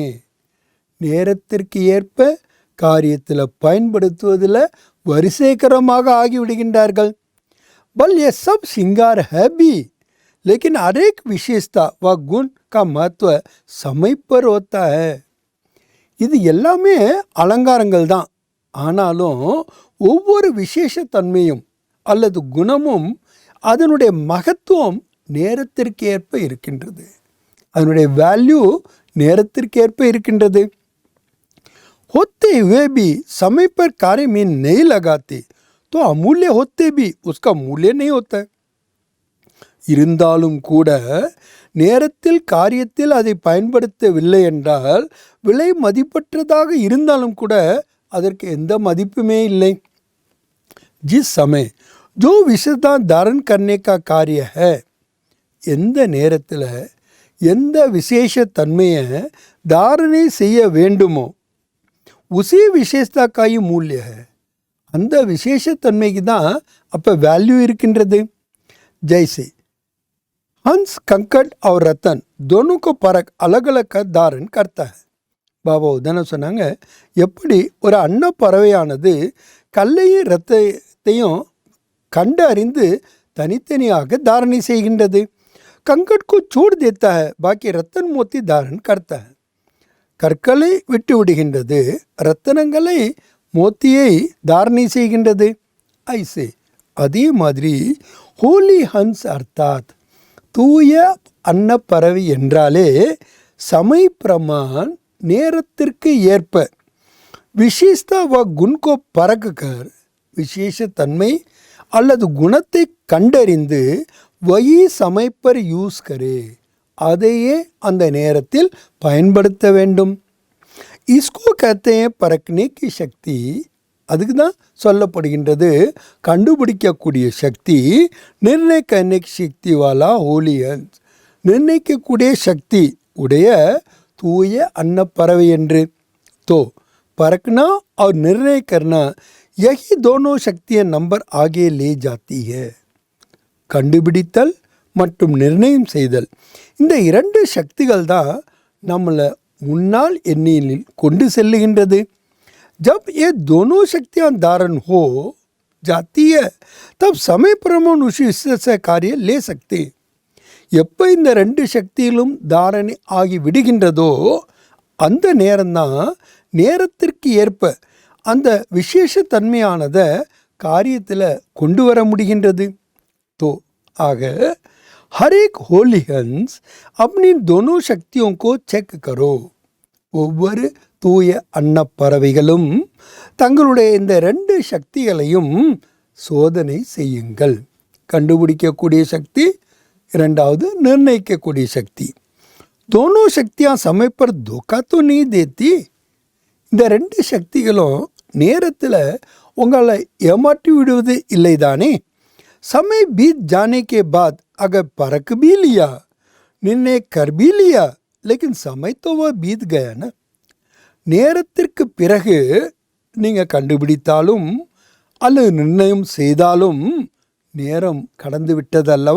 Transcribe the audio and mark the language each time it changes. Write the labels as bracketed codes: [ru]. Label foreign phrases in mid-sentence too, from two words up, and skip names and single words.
[ta] நேரத்திற்கு ஏற்ப காரியத்தில் பயன்படுத்துவதில் வரிசைக்கரமாக ஆகிவிடுகின்றார்கள். [hi] बल ये सब श्रृंगार है भी, लेकिन हर एक विशेषता व गुण का महत्व समय पर होता है. [ta] இது எல்லாமே அலங்காரங்கள் தான். ஆனாலும் ஒவ்வொரு விசேஷ தன்மையும் அல்லது குணமும் அதனுடைய மகத்துவம் நேரத்திற்கேற்ப இருக்கின்றது. அதனுடைய வேல்யூ நேரத்திற்கேற்ப இருக்கின்றது. [hi] होते हुए भी समय पर कार्य में नहीं लगाते तो अमूल्य होते भी उसका मूल्य नहीं होता. [ta] இருந்தாலும் கூட நேரத்தில் காரியத்தில் அதை பயன்படுத்தவில்லை என்றால் விலை மதிப்பற்றதாக இருந்தாலும் கூட அதற்கு எந்த மதிப்புமே இல்லை. [hi] जिस समय जो विशेषता धारण करने का कार्य है, [ta] எந்த நேரத்தில் எந்த விசேஷ தன்மையை தாரணை செய்ய வேண்டுமோ [hi] उसी विशेषता का ही मूल्य है. [ta] அந்த விசேஷ தன்மைக்கு தான் அப்போ வேல்யூ இருக்கின்றது. [hi] जैसे हंस कंकड़ और रतन दोनों को परख अलग अलग का धारण करता है. [ta] பாபா உதாரணம் சொன்னாங்க, எப்படி ஒரு அன்னப்பறவையானது கல்லையும் ரத்தத்தையும் கண்டு அறிந்து தனித்தனியாக தாரணை செய்கின்றது. [hi] कंकड़ को छोड़ देता है, बाकी रतन मोती धारण करता है. [ta] கற்களை விட்டு விடுகின்றது, ரத்தனங்களை மோத்தியை தாரணை செய்கின்றது. ஐசே அதே மாதிரி [hi] होली हंस अर्थात [ta] தூய அன்னப்பறவை என்றாலே [hi] समय प्रमाण [ta] நேரத்திற்கு ஏற்ப [hi] विशेषता व गुण को परखकर, [ta] விசேஷ தன்மை அல்லது குணத்தை கண்டறிந்து [hi] वही समय पर यूज़ करे, [ta] அதையே அந்த நேரத்தில் பயன்படுத்த வேண்டும். [hi] இஸ்கோ कहते हैं परखने की शक्ति. [ta] அதுக்கு தான் சொல்லப்படுகின்றது கண்டுபிடிக்கக்கூடிய சக்தி. [hi] निर्णय करने की शक्ति वाला होली हंस, [ta] நிர்ணயிக்கக்கூடிய சக்தி உடைய தூய அன்னப்பறவை என்று. [hi] तो परखना और निर्णय करना, यही दोनों शक्तियां नंबर आगे ले जाती है. [ta] கண்டுபிடித்தல் மற்றும் நிர்ணயம் செய்தல், இந்த இரண்டு சக்திகள் தான் நம்மளை முன்னால் எண்ணியலில் கொண்டு செல்லுகின்றது. [hi] जब ये दोनों शक्तियां धारण हो जाती है तब समय पर हम उस से कार्य ले सकते. [ta] எப்போ இந்த ரெண்டு சக்தியிலும் தாரணை ஆகி விடுகின்றதோ அந்த நேரம்தான் நேரத்திற்கு ஏற்ப அந்த விசேஷ தன்மையானதை காரியத்தில் கொண்டு வர முடிகின்றது. [hi] तो आग हर एक होलीहंस अपनी दोनों शक्तियों को चेक करो. [ta] ஒவ்வொரு தூய அன்னப்பறவைகளும் தங்களுடைய இந்த ரெண்டு சக்திகளையும் சோதனை செய்யுங்கள். கண்டுபிடிக்கக்கூடிய சக்தி, இரண்டாவது நிர்ணயிக்கக்கூடிய சக்தி. [hi] दोनों शक्तियां समय पर धोखा तो नहीं देती. [ta] இந்த ரெண்டு சக்திகளும் நேரத்தில் உங்களை ஏமாற்றி விடுவது இல்லை தானே. [hi] समय बीत जाने के बाद अगर परख भी लिया, निर्णय कर भी लिया, लेकिन समय तो वह बीत गया ना. [ta] நேரத்திற்கு பிறகு நீங்கள் கண்டுபிடித்தாலும் அல்லது நிர்ணயம் செய்தாலும் நேரம் கடந்து விட்டது அல்லவா.